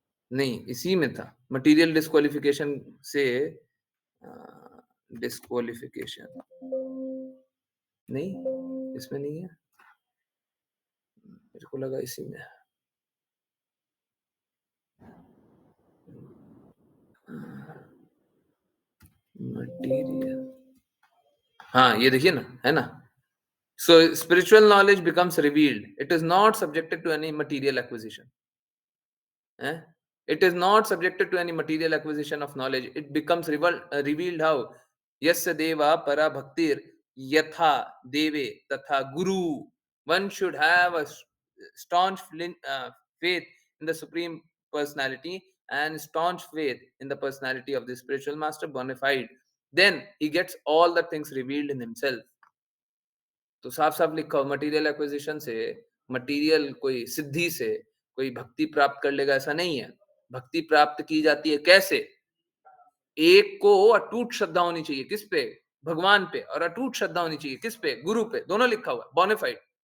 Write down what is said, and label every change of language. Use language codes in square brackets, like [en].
[hi] नहीं, इसी में था मटेरियल डिस्क्वालिफिकेशन से, डिस्क्वालिफिकेशन नहीं, इसमें नहीं है, मेरे को लगा इसी में है। मटेरियल, हाँ ये देखिए ना, है ना। [en] So spiritual knowledge becomes revealed. It is not subjected to any material acquisition. Eh? It is not subjected to any material acquisition of knowledge. It becomes revealed how? [sa] Yasya deva para bhaktir yatha deve tatha guru. [en] One should have a staunch faith in the Supreme Personality and staunch faith in the personality of the spiritual master bona fide. Then he gets all the things revealed in himself. [hi] तो साफ साफ लिखा हो, material acquisition से, material कोई सिद्धि से कोई भक्ति प्राप्त कर लेगा, ऐसा नहीं है। भक्ति प्राप्त की जाती है कैसे? एक को अटूट श्रद्धा होनी चाहिए, किस पे? भगवान पे। और अटूट श्रद्धा होनी चाहिए किस पे? गुरु पे। दोनों लिखा हुआ, बोनाफाइड।